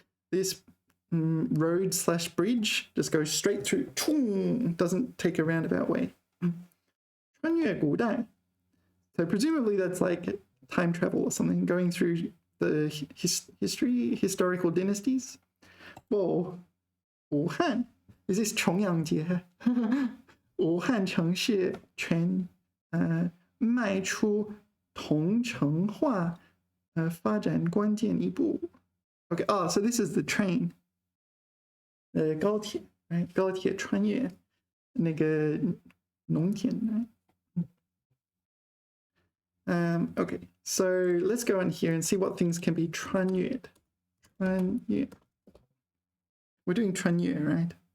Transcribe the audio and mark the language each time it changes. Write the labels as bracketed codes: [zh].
[en] This road / bridge just goes straight through. Doesn't take a roundabout way. [zh] 穿越古代. [en] So presumably that's like time travel or something, going through the historical dynasties. Whoa. 武汉.Is this 重阳节? [zh] 武汉城市全迈出同城化发展关键一步. [en] Okay, so this is the train. 高铁, right? [zh] 高铁穿越那个农田, right? [en] Okay, so let's go in here and see what things can be 穿越. [zh] 穿越. [en] We're doing 穿越, right?